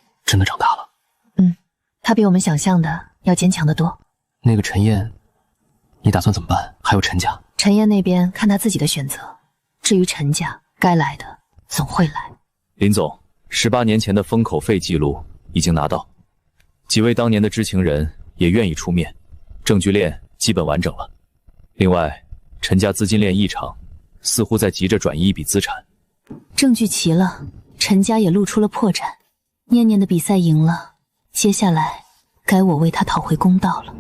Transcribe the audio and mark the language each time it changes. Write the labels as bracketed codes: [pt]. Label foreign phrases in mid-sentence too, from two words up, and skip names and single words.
[zh] 真的长大了。他比我们想象的要坚强得多。那个陈燕，你打算怎么办？还有陈家，陈燕那边看他自己的选择。至于陈家，该来的总会来。林总，18年前的封口费记录已經拿到，幾位當年的知情人也願意出面，證據鏈基本完整了。另外，陳家資金鏈異常，似乎在急着轉移一筆資產。證據齊了，陳家也露出了破綻。念念的比賽贏了，接下來該我為他討回公道了。